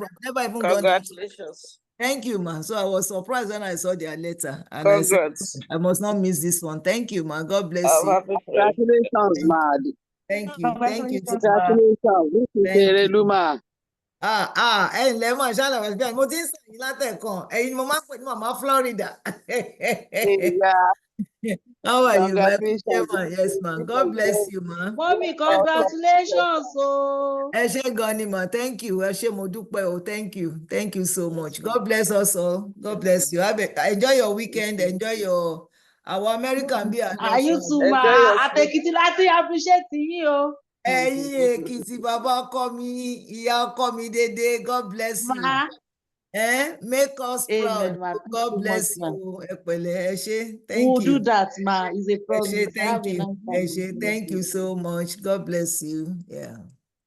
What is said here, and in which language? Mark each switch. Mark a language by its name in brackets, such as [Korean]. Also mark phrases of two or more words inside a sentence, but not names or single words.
[English] I've never even gone there. Congratulations. Thank you, man. So I was surprised when I saw their letter. And Congrats. I said, I must not miss this one. Thank you, man. God bless you. Congratulations, man. Thank you. Thank you. Congratulations. This is Ereluma. Lemon, [Yoruba] ṣáná [English] west bend. [Yoruba] Mo ti ń sàn yín látẹ̀kan. Ẹ̀yin ni mo máa ń pè ní Mama Florida. [English] How are you, man? Yes, man. God bless you, man. Mommy, congratulations. Oh. [Yoruba] Ẹ ṣé gan ni, [English] man. Thank you. [Yoruba] Ẹ ṣé, mo dúpẹ́ o. [English] Thank you. Thank you so much. God bless us all. God bless you. Enjoy your weekend. Enjoy our American beer. Are you too, ma? [Yoruba] Atekiti láti [English] appreciate you. [Yoruba] Ẹ̀yin Èkìtì, bàbá ọkọ mi, ìyá ọkọ mi dédé. [English] God bless you. Make us proud. Amen, ma. God bless you. [Yoruba] Ẹ pẹ̀lẹ́, ẹ ṣé. [English] Thank We'll you. do that, ma. It's a promise. Thank Have a you. nice time. Thank you so much. God bless you. Yeah.